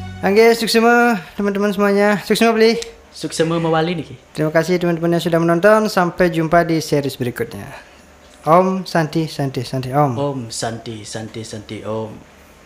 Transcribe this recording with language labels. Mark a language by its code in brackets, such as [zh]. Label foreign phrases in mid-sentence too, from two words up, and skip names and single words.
[ban] Angge, suksema [id] teman-teman semuanya. [ban] Suksema beli. Suksema mawali nih. [id] Terima kasih teman-teman yang sudah menonton. Sampai jumpa di series berikutnya. [sa] Om Santi Santi Santi Om. Om Santi Santi Santi Om.